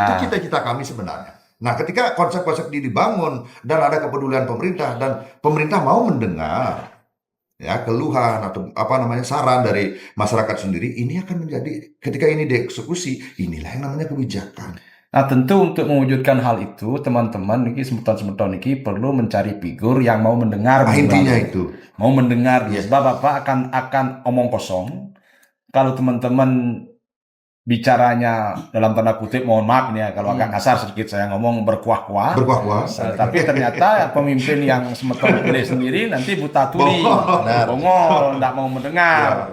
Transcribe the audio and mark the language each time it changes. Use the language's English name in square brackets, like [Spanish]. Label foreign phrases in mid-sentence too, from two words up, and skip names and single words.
[Indonesian] Itu cita-cita kami sebenarnya. Nah, ketika konsep-konsep ini dibangun dan ada kepedulian pemerintah dan pemerintah mau mendengar ya keluhan atau saran dari masyarakat sendiri, ini akan menjadi ketika ini dieksekusi, inilah yang namanya kebijakan. Nah, tentu untuk mewujudkan hal itu, teman-teman niki semeton-semeton niki perlu mencari figur yang mau mendengar. Intinya Bang. itu. Mau mendengar. Yes. Sebab apa akan omong kosong. Kalau teman-teman bicaranya dalam tanda kutip, mohon maaf ini ya kalau agak kasar sedikit saya ngomong berkuah-kuah. Berkuah-kuah. Tapi ternyata pemimpin yang semeton pilih sendiri nanti buta tuli, bongol, tidak mau mendengar.